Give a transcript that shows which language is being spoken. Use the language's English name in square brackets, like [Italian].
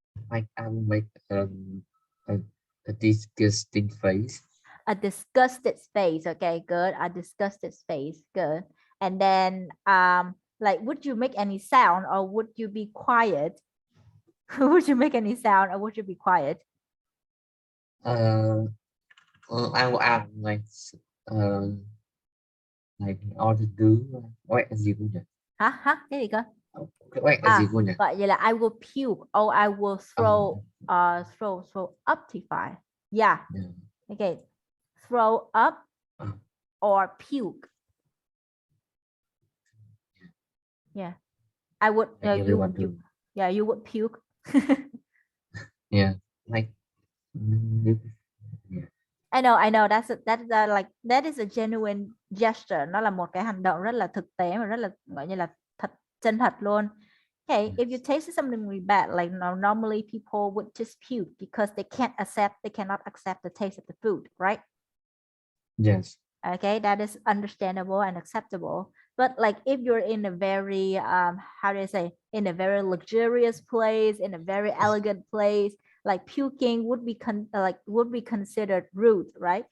[English] like I will make a, a disgusting face. A disgusted face. Okay, good. A disgusted face. Good. And then like would you make any sound or would you be quiet? Would you make any sound or would you be quiet? Uh, I will add uh like order do quite [Vietnamese] gì cũng được. Hả cái gì cơ? Quite gì cũng được. Vậy là [English] I will puke or I will throw up [Vietnamese] thì phải. [English] Yeah. Yeah. Okay. Throw up Uh, or puke. Yeah. I would like everyone do. you would puke. Yeah. Like yeah. I know that is a genuine gesture. [Vietnamese] Nó là một cái hành động rất là thực tế và rất là gọi như là thật chân thật luôn. [English] Okay, if you taste something really bad, like normally people would just puke because they cannot accept the taste of the food, right? Yes. Okay, that is understandable and acceptable. But like if you're in a very how do I say, in a very luxurious place, in a very elegant place, like puking would be considered rude, right?